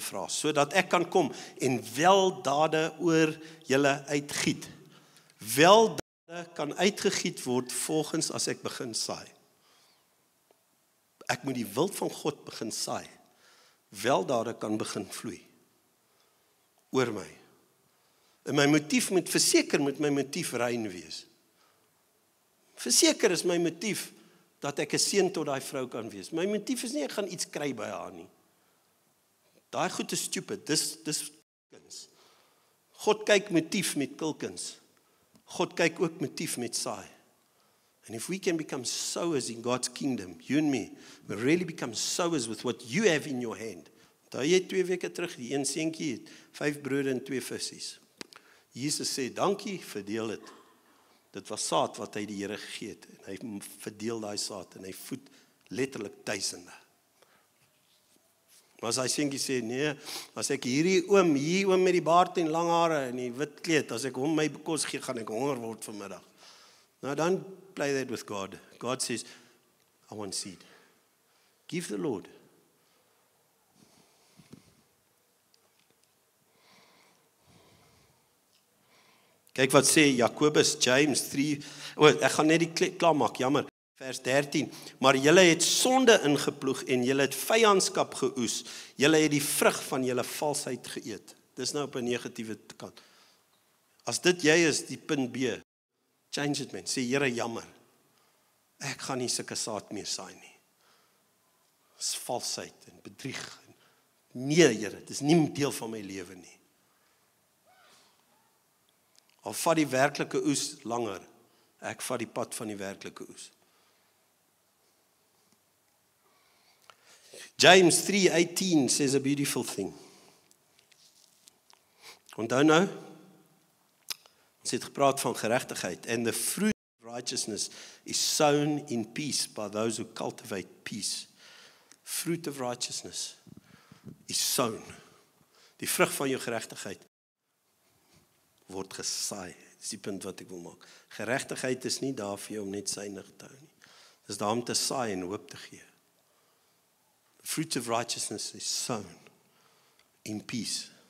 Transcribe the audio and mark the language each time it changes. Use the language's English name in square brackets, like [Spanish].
[Afrikaans] Sodat ek kan kom en weldade oor julle uitgiet. Weldade kan uitgegiet word volgens as ek begin saai. Ek moet die wil van God begin saai. Weldade kan begin vloei oor my. En my motief moet my motief rein wees. Verseker is my motief dat ek 'n seun tot daai vrou kan wees. My motief is nie ek gaan iets kry by haar nie. Daai goed is stupid. Dis kuns. God kyk motief met kulkens. God kyk ook motief met saai. [English] And if we can become sowers in God's kingdom, you and me, we really become sowers with what you have in your hand. [Afrikaans] Daai jy 2 weke terug, die een seentjie het 5 brode en 2 visse. Jesus sê, dankie, verdeel dit. Dit was saad wat hy die Here gegee het. En hy verdeel daai saad en hy voed letterlik duisende. Maar as hy seentjie sê, nee, as ek hier oom met die baard en lang hare en die wit kleed, as ek hom my kos gee, gaan ek honger word vanmiddag. [English] Now don't play that with God. God says, I want seed. Give the Lord. [Afrikaans] Kyk wat sê Jakobus, James 3. Ek gaan net die klaar maak, jammer. Vers 13, maar julle het sonde ingeploeg en julle het vyandskap geoes. Julle het die vrug van julle valsheid geëet. Dis nou op 'n negatiewe kant. As dit jy is, die punt B, [English] change it man, [Afrikaans] sê Here jammer. Ek gaan nie sulke saad meer saai nie. Dis valsheid en bedrieg. Nee Here, dit is nie deel van my lewe nie. Al vat die werklike oes langer, ek vat die pad van die werklike oes. [English] James 3:18 says a beautiful thing. [Afrikaans] Onthou nou, ons het gepraat van geregtigheid. [English] And the fruit of righteousness is sown in peace by those who cultivate peace. Fruit of righteousness is sown. [Afrikaans] Die vrug van jou geregtigheid word gesaai. Dis die punt wat ek wil maak. Geregtigheid is nie daar vir jou om net synig te hou nie. Dis daar om te saai en hoop te gee. [English] The fruit of righteousness is sown in peace.